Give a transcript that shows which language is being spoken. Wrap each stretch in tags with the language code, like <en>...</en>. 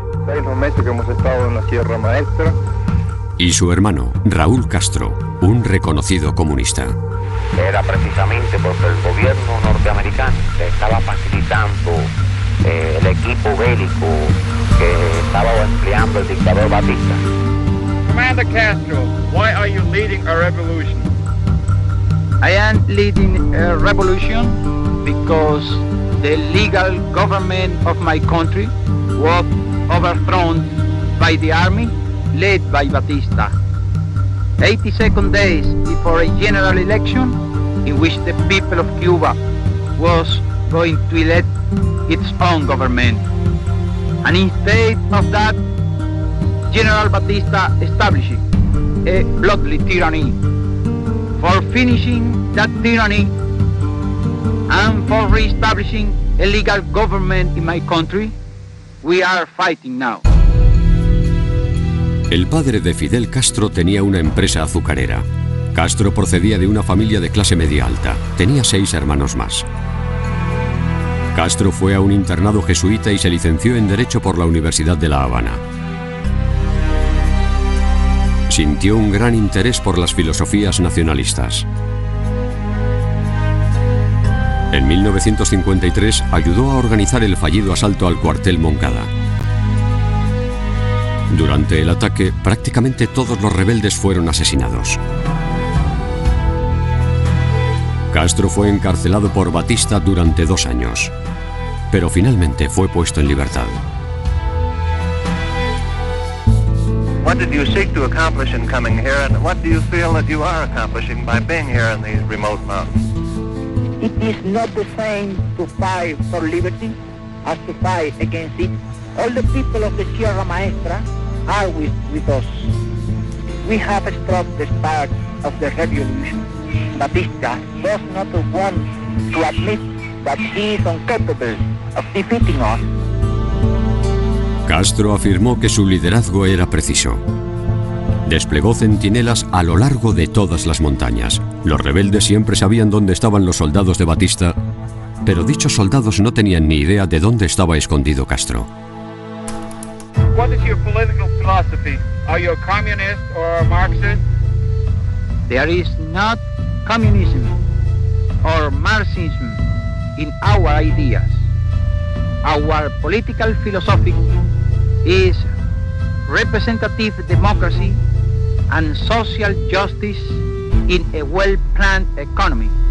<es>6 meses que hemos estado en la Sierra Maestra y su hermano Raúl Castro, un reconocido comunista. Era precisamente porque el gobierno norteamericano estaba facilitando el equipo bélico que estaba empleando el dictador Batista.</es> <en>Commander Castro, why are you leading a revolution? I am leading a revolution because the legal government of my country was overthrown by the army led by Batista. 82 days before a general election in which the people of Cuba was going to elect its own government. And instead of that, General Batista established a bloody tyranny. For finishing that tyranny and for re-establishing a legal government in my country, we are fighting now.</en> <es>El padre de Fidel Castro tenía una empresa azucarera. Castro procedía de una familia de clase media alta. Tenía 6 hermanos más. Castro fue a un internado jesuita y se licenció en Derecho por la Universidad de La Habana. Sintió un gran interés por las filosofías nacionalistas. En 1953 ayudó a organizar el fallido asalto al cuartel Moncada. Durante el ataque, prácticamente todos los rebeldes fueron asesinados. Castro fue encarcelado por Batista durante 2 años, pero finalmente fue puesto en libertad.</es> <en>What did you seek to accomplish in coming here, and what do you feel that you are accomplishing by being here in these remote mountains? It is not the same to fight for liberty as to fight against it. All the people of the Sierra Maestra are with us. We have struck the spark of the revolution. Batista does not want to admit that he is incapable of defeating us.</en> <es>Castro afirmó que su liderazgo era preciso. Desplegó centinelas a lo largo de todas las montañas. Los rebeldes siempre sabían dónde estaban los soldados de Batista, pero dichos soldados no tenían ni idea de dónde estaba escondido Castro.</es> <en>What is your political philosophy? Are you a communist or a Marxist? There is not communism or Marxism in our ideas. Our political philosophy is representative democracy and social justice in a well-planned economy.</en>